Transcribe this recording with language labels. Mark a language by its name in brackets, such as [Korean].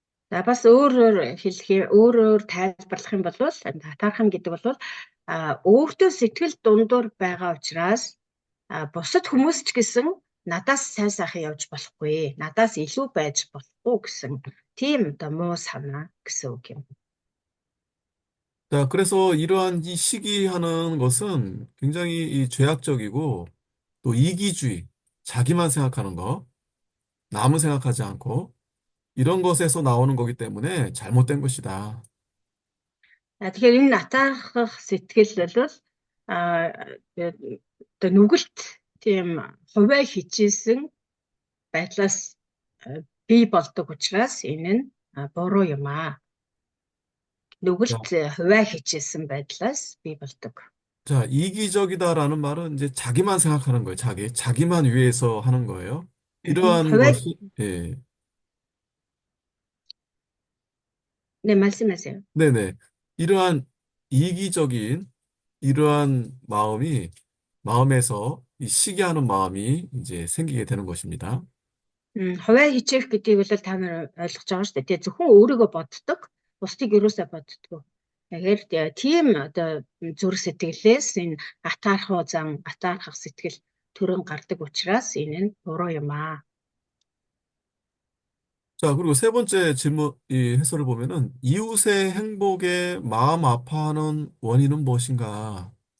[Mongolian] За бас өөрөөр өөрөөр тайлбарлах юм бол татархам гэдэг бол өөртөө сэтгэл дундуур байгаа учраас бусад хүмүүс ч гэсэн надаас сайн сайхан явж болохгүй, надаас илүү байж болохгүй гэсэн тийм одоо муу санаа гэсэн үг юм. [Korean] 자, 그래서 이러한 이 시기하는 것은 굉장히 이 죄악적이고 또 이기주의, 자기만 생각하는 거, 남을 생각하지 않고 이런 것에서 나오는 거기 때문에 잘못된 것이다. [Mongolian] Тэгэхээр энэ атаархах сэтгэл бол одоо нүгэлт тийм хувиа хичээсэн байдлаас бий болдог учраас энэ нь буруу юм аа. [Korean] 자, [Mongolian] Нүгэлт хувиа хичээсэн байдлаас бий болдог. [Korean] 자, 이기적이다라는 말은 이제 자기만 생각하는 거예요. 자기만 위해서 하는 거예요. 이러한 [Mongolian] хувиа [Korean] 것이, 예, 네 말씀하세요. 네네. 이러한 이기적인 이러한 마음에서 이 시기하는 마음이 이제 생기게 되는 것입니다. [Mongolian] Хувиа хичээх гэдгийг бол та нар ойлгож байгаа шүү дээ. Тэгээ зөвхөн өөрийгөө боддог, бусдыг юусаа боддгоо. Тэгэхээр тийм одоо зүрх сэтгэлээс энэ атаархах сэтгэл төрөн гардаг учраас энэ нь буруу юм аа. [Korean] 자, 그리고 세 번째 질문, 이 해설을 보면은 이웃의 행복에 마음 아파하는 원인은 무엇인가?